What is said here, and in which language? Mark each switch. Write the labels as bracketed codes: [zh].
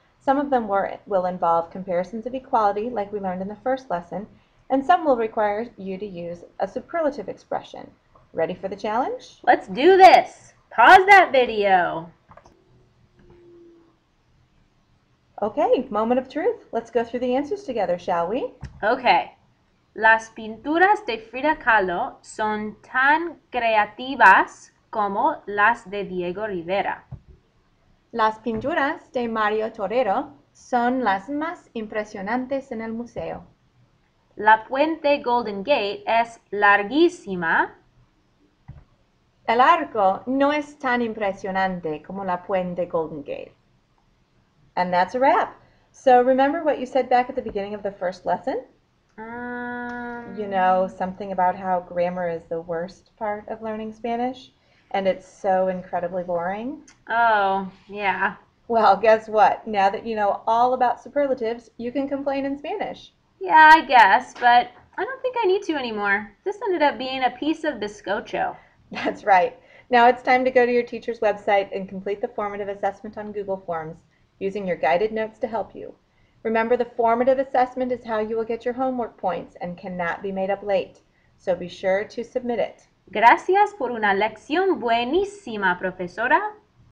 [en] Some of them will involve comparisons of equality, like we learned in the first lesson, and some will require you to use a superlative expression. Ready for the challenge? Let's do this. Pause that video. Okay, moment of truth. Let's go through the answers together, shall we? Okay. [es] Las pinturas de Frida Kahlo son tan creativas como las de Diego Rivera. Las pinturas de Mario Torero son las más impresionantes en el museo. La puente Golden Gate es larguísima. El arco no es tan impresionante como la puente Golden Gate. [en] And that's a wrap. So remember what you said back at the beginning of the first lesson? You know, something about how grammar is the worst part of learning Spanish, and it's so incredibly boring. Oh, yeah. Well, guess what? Now that you know all about superlatives, you can complain in Spanish. Yeah, I guess, but I don't think I need to anymore. This ended up being a piece of bizcocho. That's right. Now it's time to go to your teacher's website and complete the formative assessment on Google Forms using your guided notes to help you. Remember, the formative assessment is how you will get your homework points and cannot be made up late, so be sure to submit it. [es] Gracias por una lección buenísima, profesora.